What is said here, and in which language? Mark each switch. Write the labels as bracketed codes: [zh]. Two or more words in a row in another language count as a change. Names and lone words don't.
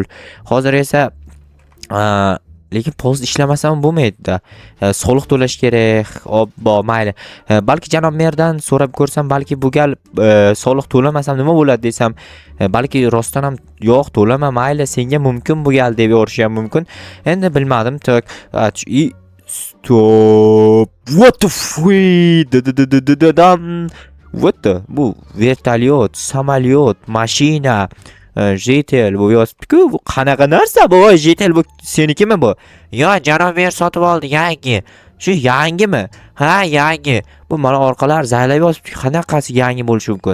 [uz] Hozir esa lekin polizda ishlamasam bo'lmaydi-da. Soliq to'lash kerak. Obbo, mayli. Balki janob merdan so'rab ko'rsam, balki bu gal soliq to'lamasam nima bo'ladi desam, balki rostdan ham yo'q, to'lama, mayli, senga mumkin bu gal deb yorishim mumkin. Endi bilmadim. Stop. [en] What the fuck? [uz] Bu vertolyot, samolyot, mashina, jetel bu yozibdi-ku. Bu qanaqa narsa bu? Jetel bu senikimi bu? Yo, janob mer sotib oldi, yangi. Shu yangimi? Ha, yangi. Bu mana orqalar zaylab yozibdi. Qanaqasi yangi bo'lishi mumkin?